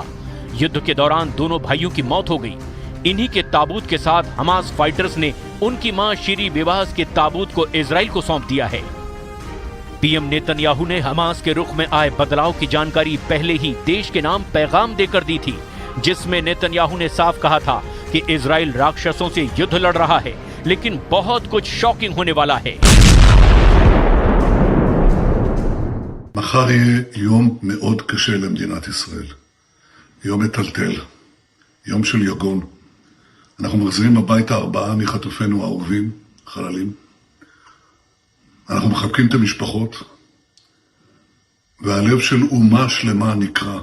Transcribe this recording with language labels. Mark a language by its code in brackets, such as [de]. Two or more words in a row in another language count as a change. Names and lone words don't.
[hi] युद्ध के दौरान दोनों भाइयों की मौत हो गई। इन्हीं के ताबूत के साथ हमास फाइटर्स ने उनकी मां शीरी बिबास के ताबूत को इजराइल को सौंप दिया है। पीएम नेतन्याहू ने हमास के रुख में आए बदलाव की जानकारी पहले ही देश के नाम पैगाम देकर दी थी, जिसमें नेतन्याहू ने साफ कहा था कि इजराइल राक्षसों से युद्ध लड़ रहा है, लेकिन बहुत कुछ शॉकिंग होने वाला है। [he] מחר יהיה יום מאוד קשה למדינת ישראל. יום מטלטל, יום של יגון. אנחנו מחזירים הביתה 4 מחטופינו האהובים, חללים. אנחנו מחבקים את המשפחות, והלב של אומה שלמה נקרע.